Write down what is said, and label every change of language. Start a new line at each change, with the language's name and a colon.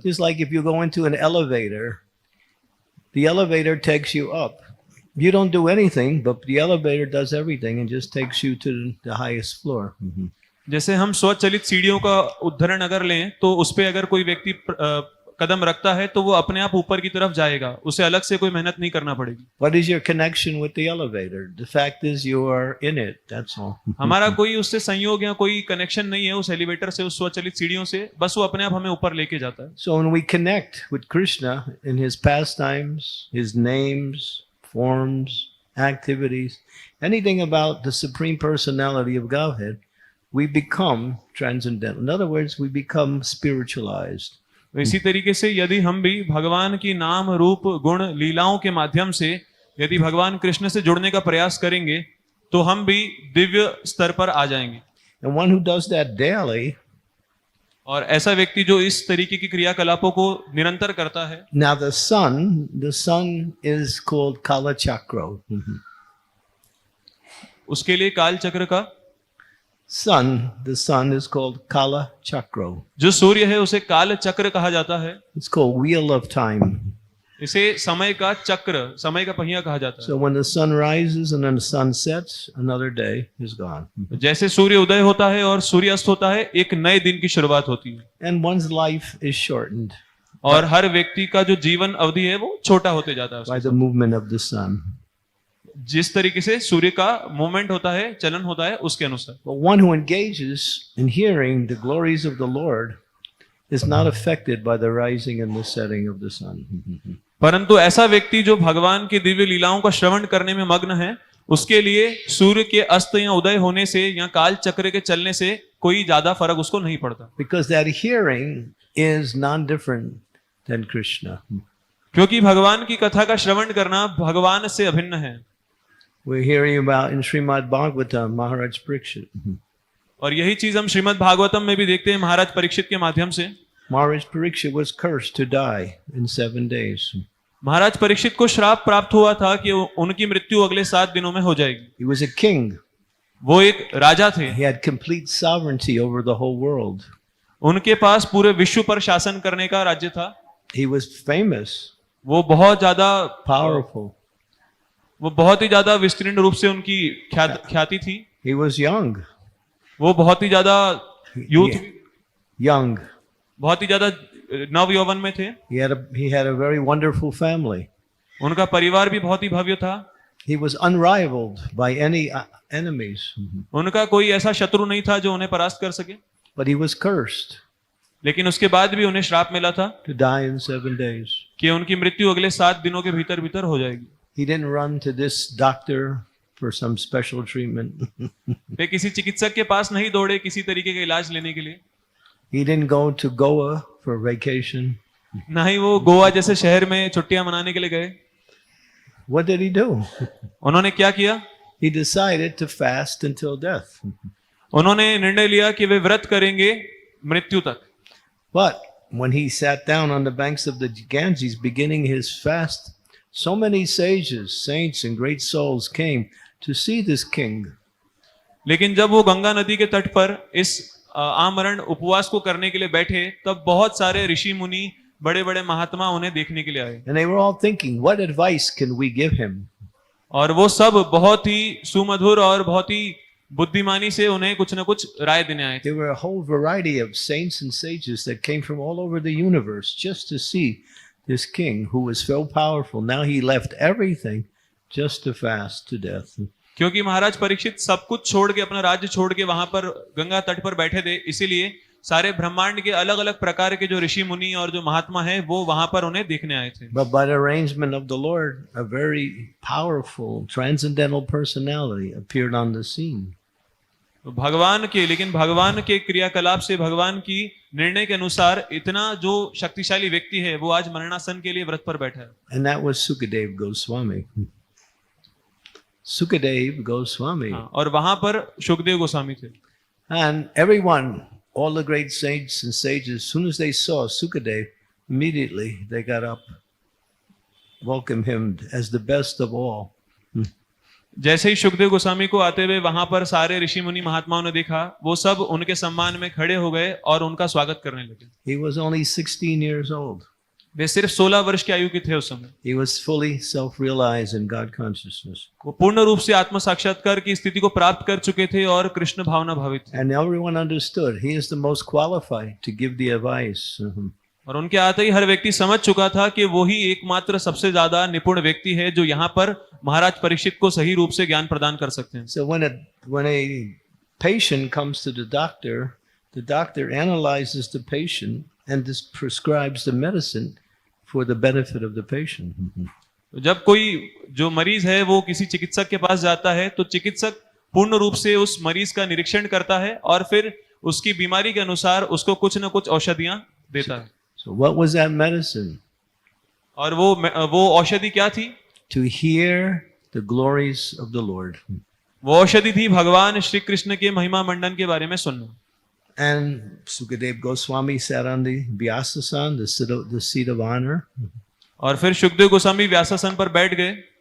English: Just like if you go into an elevator, the elevator takes you up. You don't do anything, but the elevator does everything and just takes you to the highest floor.
Hindi: जैसे हम स्वचालित सीढ़ियों का उदाहरण अगर लें तो उस पे अगर कोई व्यक्ति कदम रखता है तो वो अपने आप ऊपर की तरफ जाएगा, उसे अलग से कोई मेहनत नहीं करना पड़ेगी।
English: What is your connection with the elevator? The fact is you are in it, that's all.
Hindi: हमारा कोई उससे संयोग या कोई कनेक्शन नहीं है उस एलिवेटर से, उस स्वचालित सीढ़ियों से, बस वो अपने आप हमें ऊपर लेके जाता है।
English: So when we connect with Krishna in his pastimes, his names, forms, activities, anything about the Supreme Personality of Godhead, we become transcendental. In other words, we become spiritualized.
Hindi: इसी तरीके से यदि हम भी भगवान की नाम रूप गुण लीलाओं के माध्यम से यदि भगवान कृष्ण से जुड़ने का प्रयास करेंगे तो हम भी दिव्य स्तर पर आ जाएंगे।
English: And one who does that daily,
Hindi: और ऐसा व्यक्ति जो इस तरीके की क्रियाकलापों को निरंतर करता है।
English: now the sun is called Kala Chakra.
Hindi: उसके लिए काल चक्र का
English: The sun is called Kala Chakra.
Hindi: जो सूर्य है उसे काल चक्र कहा जाता है।
English: It's called Wheel of Time.
Hindi: इसे समय का चक्र, समय का पहिया कहा जाता
English: So when the sun rises and then the sun sets, another day is gone.
Hindi: है। जैसे सूर्य उदय होता है और सूर्य अस्त होता है, एक नए दिन की शुरुआत होती है।
English: And one's life is shortened
Hindi: और हर व्यक्ति का जो जीवन अवधि है वो छोटा होते जाता है
English: by
Hindi: उसके
English: the movement of the sun.
Hindi: जिस तरीके से सूर्य का मूवमेंट होता है, चलन होता है, उसके अनुसार।
English: But one who engages in hearing the glories of the Lord is not affected by the rising and the setting of the sun.
Hindi: परंतु ऐसा व्यक्ति जो भगवान की दिव्य लीलाओं का श्रवण करने में मग्न है, उसके लिए सूर्य के अस्त या उदय होने से या काल चक्र के चलने से कोई ज्यादा फर्क उसको नहीं पड़ता।
English: Because that hearing is non-different than Krishna.
Hindi: क्योंकि भगवान की कथा का श्रवण करना भगवान से अभिन्न है।
English: We're hearing about in Srimad Bhagavatam, Maharaj Parikshit.
Hindi: और यही चीज हम श्रीमद् भागवतम में भी देखते हैं महाराज परीक्षित के माध्यम से।
English: Maharaj Parikshit was cursed to die in 7 days.
Hindi: महाराज परीक्षित को श्राप प्राप्त हुआ था कि उनकी मृत्यु अगले 7 दिनों में हो जाएगी।
English: He was a king.
Hindi: वो एक राजा थे।
English: He had complete sovereignty over the whole world.
Hindi: उनके पास पूरे विश्व पर शासन करने का राज्य था।
English: He was famous,
Hindi: वो बहुत ज्यादा
English: powerful.
Hindi: वो बहुत ही ज्यादा विस्तृत रूप से उनकी ख्याति थी।
English: He was young.
Hindi: वो बहुत ही ज्यादा यूथ,
English: Young.
Hindi: बहुत ही ज्यादा नव यौवन में थे।
English: He had a very wonderful family.
Hindi: उनका परिवार भी बहुत ही भव्य था।
English: He was unrivaled by any enemies.
Hindi: उनका कोई ऐसा शत्रु नहीं था जो उन्हें परास्त कर सके।
English: But he was cursed
Hindi: लेकिन उसके बाद भी उन्हें श्राप मिला था
English: to die in 7 days.
Hindi: कि उनकी मृत्यु अगले 7 दिनों के भीतर भीतर हो जाएगी।
English: He didn't run to this doctor for some special treatment.
Hindi: वे किसी चिकित्सक के पास नहीं दौड़े किसी तरीके का इलाज लेने के लिए।
English: He didn't go to Goa for vacation.
Hindi: ना ही वो गोवा जैसे शहर में छुट्टियां मनाने के लिए गए।
English: What did he do?
Hindi: उन्होंने क्या किया?
English: He decided to fast until death.
Hindi: उन्होंने निर्णय लिया कि वे व्रत करेंगे मृत्यु तक।
English: But when he sat down on the banks of the Ganges beginning his fast, so many sages, saints and great souls came to see this king.
Hindi: लेकिन जब वो गंगा नदी के तट पर इस आमरण उपवास को करने के लिए बैठे तब बहुत सारे ऋषि मुनि बड़े बड़े महात्मा उन्हें देखने के लिए आए।
English: And they were all thinking, what advice can we give him?
Hindi: और वो सब बहुत ही सुमधुर और बहुत ही बुद्धिमानी से उन्हें कुछ न कुछ राय देने आए थे।
English: There were a whole variety of saints and sages that came from all over the universe just to see this king who was so powerful. Now he left everything just to fast to death.
Hindi: क्योंकि महाराज परीक्षित सब कुछ छोड़ के अपना राज्य छोड़ के वहां पर गंगा तट पर बैठे थे, इसीलिए सारे ब्रह्मांड के अलग अलग प्रकार के जो ऋषि मुनि और जो महात्मा हैं वो वहां पर उन्हें देखने आए थे।
English: But by the arrangement of the Lord, a very powerful transcendental personality appeared on the scene.
Hindi: लेकिन भगवान के क्रियाकलाप से, भगवान की निर्णय के अनुसार इतना जो शक्तिशाली व्यक्ति है वो आज मरणासन के लिए व्रत पर बैठा है।
English: And that was Sukadeva Goswami. Sukadeva Goswami.
Hindi: और वहां पर शुकदेव गोस्वामी थे।
English: And everyone, all the great saints and sages, as soon as they saw Sukadeva, immediately they got up, welcomed him as the best of all.
Hindi: जैसे ही शुकदेव गोस्वामी को आते हुए वहां पर सारे ऋषि मुनि महात्माओं ने देखा, वो सब उनके सम्मान में खड़े हो गए और उनका स्वागत करने लगे।
English: He was only 16 years old.
Hindi: वे सिर्फ 16 वर्ष की आयु के थे उस समय।
English: He was fully self-realized in God consciousness.
Hindi: वो पूर्ण रूप से आत्म साक्षात्कार की स्थिति को प्राप्त कर चुके थे और कृष्ण भावना भावित थे।
English: And everyone understood he is the most qualified to give the advice.
Hindi: और उनके आते ही हर व्यक्ति समझ चुका था कि वो ही एकमात्र सबसे ज्यादा निपुण व्यक्ति है जो यहाँ पर महाराज परीक्षित को सही रूप से ज्ञान प्रदान कर सकते हैं।
English: So when a patient comes to the doctor analyzes the patient and prescribes the medicine for the benefit of the patient.
Hindi: जब कोई जो मरीज है वो किसी चिकित्सक के पास जाता है तो चिकित्सक पूर्ण रूप से उस मरीज का निरीक्षण करता है और फिर उसकी बीमारी के अनुसार उसको कुछ न कुछ औषधियां देता है।
English: So what was that medicine?
Hindi: और वो औषधि क्या थी?
English: To hear the glories of the Lord.
Hindi: वो औषधि थी भगवान श्री कृष्ण के महिमा मंडन के बारे में सुनना।
English: And Sukadeva Goswami sat on the Vyasasan, the seat of honor.
Hindi: और फिर शुकदेव गोस्वामी व्यासासन पर बैठ गए।